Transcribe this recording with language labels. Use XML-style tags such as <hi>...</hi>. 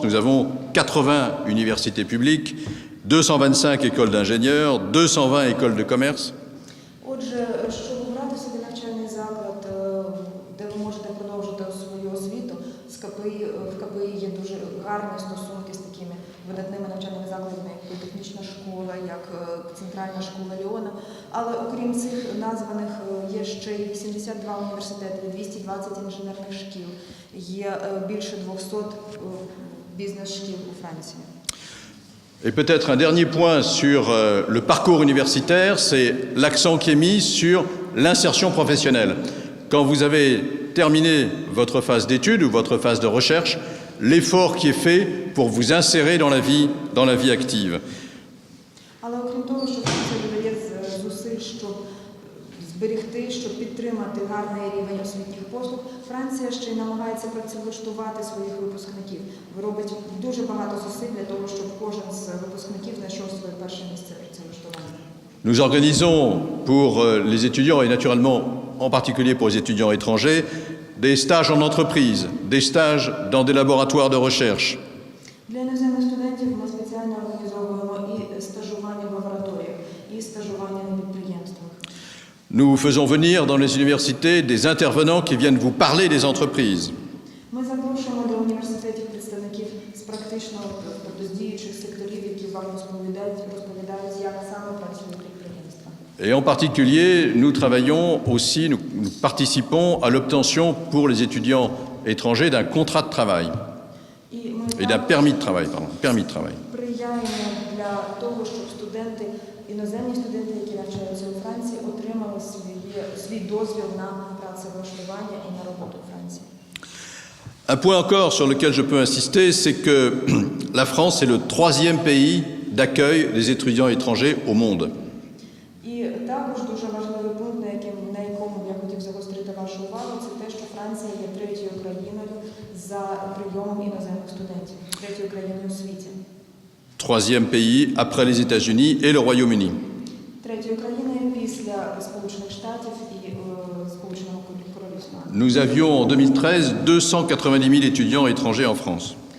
<fr>Nous avons 80 universités publiques, 225 écoles d'ingénieurs, 220 écoles de commerce.</fr> <uk>Отже, щоб обрати собі навчальний заклад, де ви можете продовжити свою освіту, в КПІ є дуже гарні стосунки з такими видатними навчальними закладами, як Політехнічна школа, як Центральна школа Ліона. Але окрім цих названих є ще й 82 університети, 220 інженерних шкіл, є більше 200 бізнес-шкіл у Франції.</uk> <fr>Et peut-être un dernier point sur le parcours universitaire, c'est l'accent qui est mis sur l'insertion professionnelle. Quand vous avez terminé votre phase d'études ou votre phase de recherche, l'effort qui est fait pour vous insérer dans la vie active.</fr> <uk>Але окрім того, що Франція додає зусиль, щоб зберегти, щоб підтримати гарний рівень освітніх послуг, Франція ще й намагається працевлаштувати своїх випускників. Робить дуже багато зусиль для того, щоб кожен з випускників знайшов своє перше місце працевлаштування.</uk> <fr>Nous organisons pour les étudiants et naturellement en particulier pour les étudiants étrangers des stages en entreprise, des stages dans des laboratoires de recherche.</fr> <uk>Для іноземних студентів ми спеціально організовуємо і стажування в лабораторіях, і стажування на підприємствах.</uk> <fr>Nous faisons venir dans les universités des intervenants qui viennent vous parler des entreprises.</fr> <uk>Ми запрошуємо до університетів представників з практичного, тобто з діючих секторів, які вам розповідають, як саме працюють підприємства.</uk> <fr>Et en particulier, nous travaillons aussi, nous participons à l'obtention pour les étudiants étrangers d'un contrat de travail et d'un permis de travail,</fr> <uk>Сприяємо для того, щоб іноземні студенти, які навчаються у Франції, отримали свій дозвіл на працевлаштування і на роботу у Франції.</uk> <fr>Un point encore sur lequel je peux insister, c'est que la France est le 3e pays d'accueil des étudiants étrangers au monde.</fr> <uk>І також дуже важливий пункт, на якому я хотів загострити вашу увагу, це те, що Франція є третьою країною за прийомом іноземних студентів, третьою країною у світі.</uk> <fr>3e pays après les États-Unis et le Royaume-Uni.</fr> <uk>Третьою країною після Сполучених Штатів і Сполученого Королівства.</uk> <fr>Nous avions en 2013 290 000 étudiants étrangers en France.</fr>